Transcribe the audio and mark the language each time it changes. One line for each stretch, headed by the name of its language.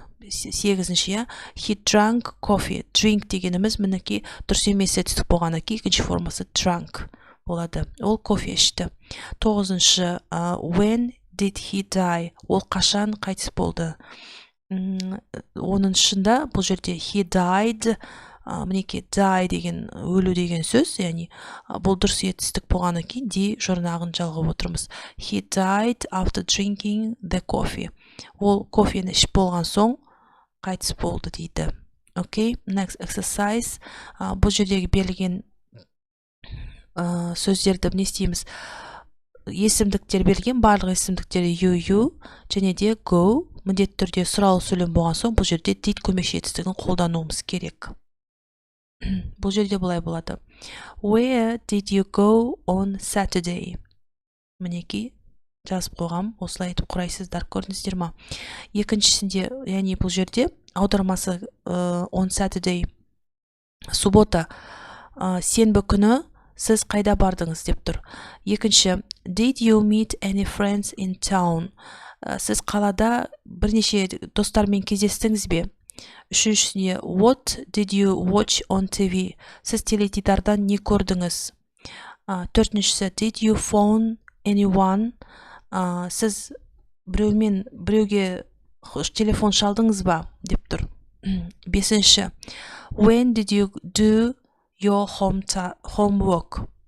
English: Сегізінші, he drank coffee.
Kazakh: Drink дегеніміз мінекей дұрыс емес етістік болғаннан кейін екінші формасы drank болады. Ол кофе ішті.
English: Тоғызыншы, when did he die?
Kazakh: Ол қашан қайтыс болды? Оныншында бұл жерде
English: he died,
Kazakh: мінекей die деген өлу деген сөз, яғни бұл дұрыс етістік болғаннан кейін де жұрнағын жалғап отырмыз.
English: He died after drinking the coffee.
Kazakh: Ол кофені ішіп болған соң қайтыс болды дейді.
English: Okay, next exercise.
Kazakh: Бұл жердегі берілген сөздерді не істейміз? Есімдіктер берілген, барлық есімдіктері you және де go. Міндетті түрде сұрау сөйлем болған соң бұл жерде did көмекші етістігін қолдануымыз керек. Бұл жерде былай болады.
English: Where did you go on Saturday?
Kazakh: Мінекей жазып қойғам, осылай етіп құрайсыздар, көрдіңіздер ма? Екіншісінде, яғни бұл жерде аудармасы
English: on Saturday,
Kazakh: суббота, сенбі күні сіз қайда бардыңыз деп тұр.
English: Екінші, did you meet any friends in town?
Kazakh: Сіз қалада бірнеше достармен кездестіңіз бе?
English: Үшіншісіне, what did you watch on TV?
Kazakh: Сіз теледидардан не көрдіңіз?
English: Төртіншісі, did you phone anyone?
Kazakh: Сіз біреуге телефон шалдыңыз ба? деп тұр.
English: Бесінші, when did you do your homework?